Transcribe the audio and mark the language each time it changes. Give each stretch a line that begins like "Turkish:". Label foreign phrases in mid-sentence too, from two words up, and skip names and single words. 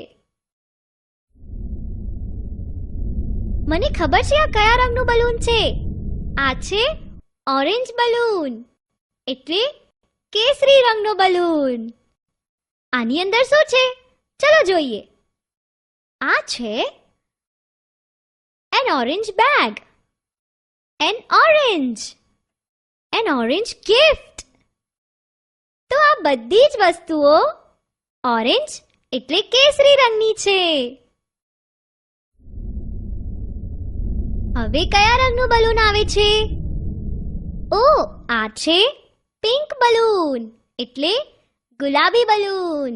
Gujarati: મને ખબર છે આ કયા રંગનું બલૂન છે. આ છે ઓરેન્જ બલૂન, એટલે કેસરી રંગનો બલૂન. આની અંદર શું છે? ચલો જોઈએ. આ છે
English: an orange bag, an orange gift.
Gujarati: તો આ બધી જ વસ્તુઓ ઓરેન્જ એટલે કેસરી રંગની છે. હવે કયા રંગનું બલૂન આવે છે? ઓ, આ છે પિંક બલૂન, એટલે ગુલાબી બલૂન.